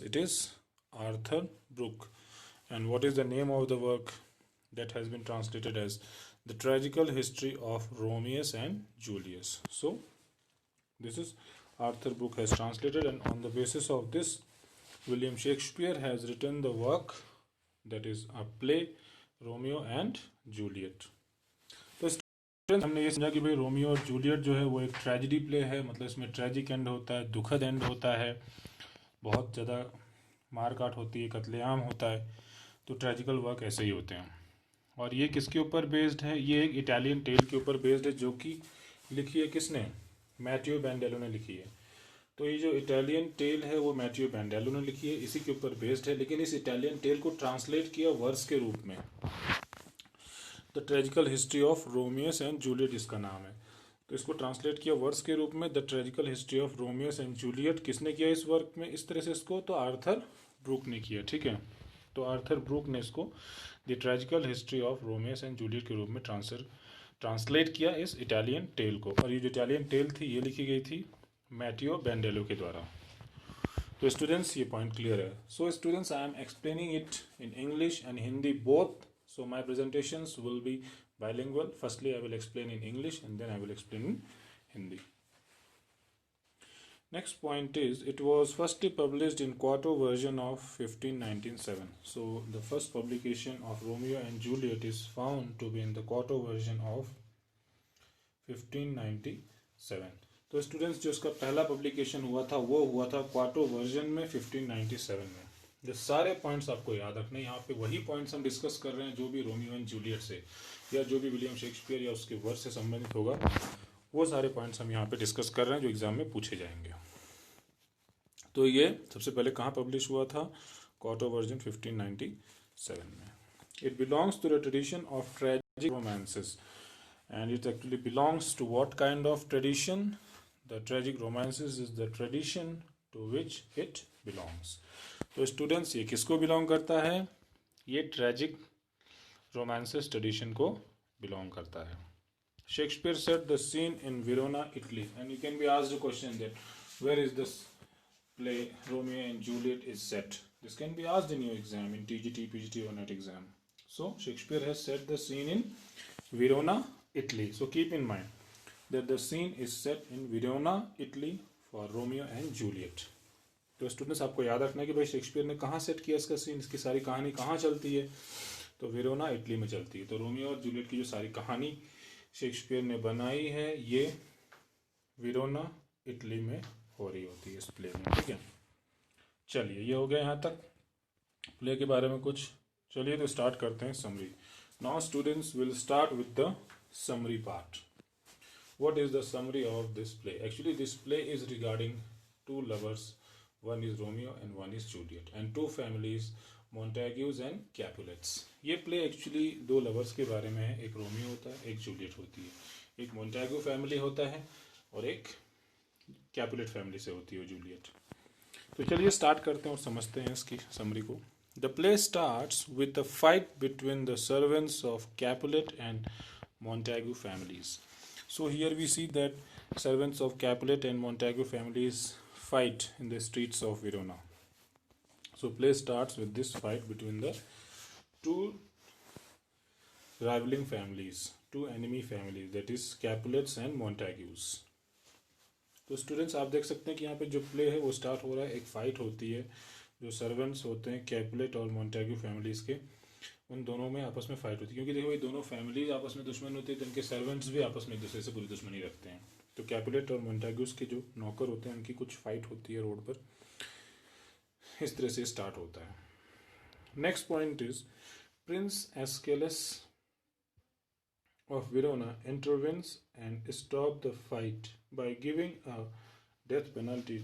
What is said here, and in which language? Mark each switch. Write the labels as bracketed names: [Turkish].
[English] It is Arthur Brooke. And what is the name of the work that has been translated as The Tragical History of Romeo and Juliet? So this is Arthur Brooke has translated, and on the basis of this, William Shakespeare has written the work that is a play, Romeo and Juliet. [Hindi] हमने ये समझा कि भाई Romeo और Juliet जो है वो एक ट्रेजिडी प्ले है, मतलब इसमें ट्रेजिक एंड होता है, दुखद एंड होता है, बहुत ज़्यादा मारकाट होती है, कत्लेआम होता है। तो ट्रेजिकल वर्क ऐसे ही होते हैं। और ये किसके ऊपर बेस्ड है? ये एक इटालियन टेल के ऊपर बेस्ड है, जो कि लिखी है किसने? मैथियो बैंडेलो ने लिखी है। तो ये जो इटालियन टेल है वो मैथियो बैंडेलो ने लिखी है, इसी के ऊपर बेस्ड है। लेकिन इस इटालियन टेल को ट्रांसलेट किया वर्स के रूप में। The tragical history of रोमियोस and Juliet इसका नाम है। तो इसको ट्रांसलेट किया वर्स के रूप में, the tragical history of रोमियोस and Juliet. किसने किया इस वर्क में इस तरह से इसको? तो आर्थर ब्रूक ने किया, ठीक है। तो आर्थर ब्रूक ने इसको the tragical history of रोमियोस and Juliet के रूप में ट्रांसलेट किया इस इटालियन टेल को। और ये जो इटालियन टेल थी ये लिखी गई थी मैथियो बैंडेलो के द्वारा। तो स्टूडेंट्स, ये पॉइंट क्लियर है। [English] So students, I am explaining it in English and Hindi both. So my presentations will be bilingual. Firstly, I will explain in English and then I will explain in Hindi. Next point is, it was firstly published in quarto version of 1597. So the first publication of Romeo and Juliet is found to be in the quarto version of 1597. [Hindi] तो students, जो इसका पहला publication हुआ था वो हुआ था quarto version में 1597 में। ये सारे पॉइंट्स आपको याद रखने, यहाँ पे वही पॉइंट्स हम डिस्कस कर रहे हैं जो भी रोमियो एंड जूलियट से या जो भी विलियम शेक्सपियर या उसके वर्क से संबंधित होगा, वो सारे पॉइंट्स हम यहाँ पे डिस्कस कर रहे हैं जो एग्जाम में पूछे जाएंगे। तो ये सबसे पहले कहाँ पब्लिश हुआ था? क्वार्टो वर्जन 1597 में। [English] It belongs to the tradition of tragic romances, and it actually belongs to what kind of tradition? The tragic romances is the tradition to which it belongs. [Hindi] तो स्टूडेंट्स, ये किसको belong करता है? ये tragic romances tradition को belong करता है। [English] Shakespeare set the scene in Verona, Italy, and you can be asked a question that where is this play Romeo and Juliet is set. This can be asked in your exam in TGT, PGT or NET exam. So Shakespeare has set the scene in Verona, Italy. So keep in mind that the scene is set in Verona, Italy for Romeo and Juliet. [Hindi] तो students आपको याद रखना है कि भाई Shakespeare ने कहाँ set किया इसका सीन, इसकी सारी कहानी कहाँ चलती है, तो वेरोना इटली में चलती है। तो रोमियो और जूलियट की जो सारी कहानी शेक्सपियर ने बनाई है ये वेरोना इटली में हो रही होती है इस प्ले में, ठीक है। चलिए ये हो गया यहाँ तक प्ले के बारे में कुछ। चलिए तो स्टार्ट करते हैं summary. [English] Now students will start with the summary part. What is the summary of this play? Actually this play is regarding two lovers, one is Romeo and one is Juliet, and two families, Montagues and Capulets. [Hindi] ये play actually दो lovers के बारे में है, एक Romeo होता है एक जूलियट होती है। एक मोंटेगू फैमिली होता है और एक कैपुलेट फैमिली से होती है जूलियट। तो चलिए स्टार्ट करते हैं और समझते हैं इसकी समरी को। [English] The play starts with the fight between the servants of Capulet and Montagu families. So here we see that servants of Capulet and Montagu families fight in the streets of Verona. So play starts with this fight between the two rivaling families, two enemy families, that is Capulets and Montagues. [Hindi] तो students आप देख सकते हैं कि यहाँ पे जो play है वो स्टार्ट हो रहा है, एक फाइट होती है, जो सर्वेंट्स होते हैं कैपुलेट और मोंटेगू फैमिलीज के, उन दोनों में आपस में फाइट होती है। क्योंकि देखो ये दोनों फैमिलीज आपस में दुश्मन होती है तो इनके सर्वेंट्स भी आपस में एक दूसरे से पूरी दुश्मनी रखते हैं। तो कैपुलेट और मोंटेगूस के जो नौकर होते हैं उनकी कुछ फाइट होती है रोड पर, इस तरह से स्टार्ट होता है। [English] Next point is prince Escalus of Verona intervenes and stop the fight by giving a death penalty.